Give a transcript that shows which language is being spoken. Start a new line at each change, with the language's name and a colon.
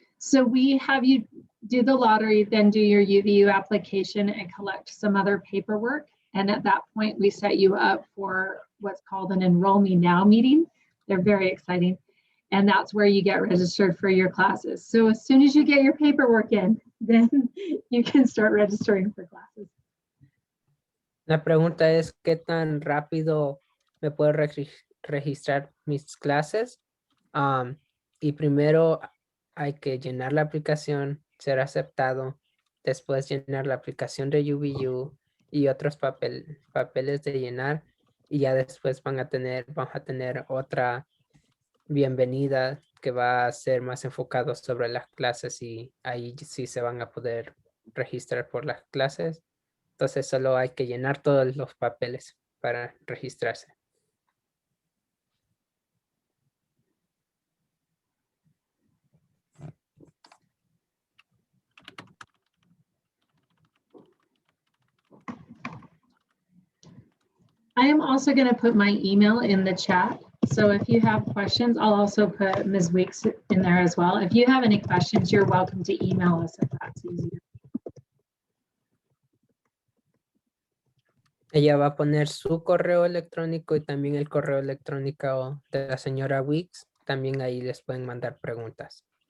English: So we have you do the lottery, then do your UVU application and collect some other paperwork. And at that point, we set you up for what's called an Enroll Me Now meeting. They're very exciting. And that's where you get registered for your classes. So as soon as you get your paperwork in, then you can start registering for classes.
Spanish: La pregunta es, ¿qué tan rápido me puedo registrar mis clases? Y primero hay que llenar la aplicación, ser aceptado, después llenar la aplicación de UVU y otros papeles de llenar, y ya después vamos a tener otra bienvenida que va a ser más enfocado sobre las clases, y ahí sí se van a poder registrar por las clases. Entonces solo hay que llenar todos los papeles para registrarse.
English: I am also going to put my email in the chat. So if you have questions, I'll also put Ms. Weeks in there as well. If you have any questions, you're welcome to email us if that's easier.
Spanish: Ella va a poner su correo electrónico y también el correo electrónico de la señora Weeks. También ahí les pueden mandar preguntas.